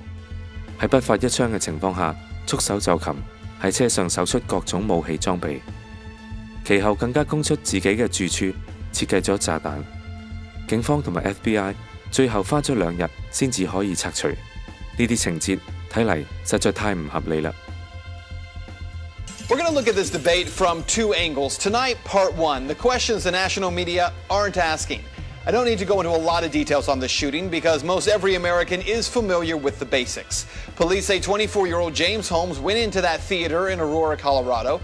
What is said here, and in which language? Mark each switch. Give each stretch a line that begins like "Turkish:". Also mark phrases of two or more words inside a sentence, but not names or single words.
Cantonese: 喺不發一槍嘅情況下，束手就擒，喺車上搜出各種武器裝備，其後更加供出自己嘅住處，設計咗炸彈。警方同埋 FBI 最後花咗2日先至可以拆除。呢啲情節睇嚟實在太唔合理啦。
English: We're going to look at this debate from 2 angles. Tonight, part 1, the questions the national media aren't asking. I don't need to go into a lot of details on the shooting because most every American is familiar with the basics. Police say 24-year-old James Holmes went into that theater in Aurora, Colorado.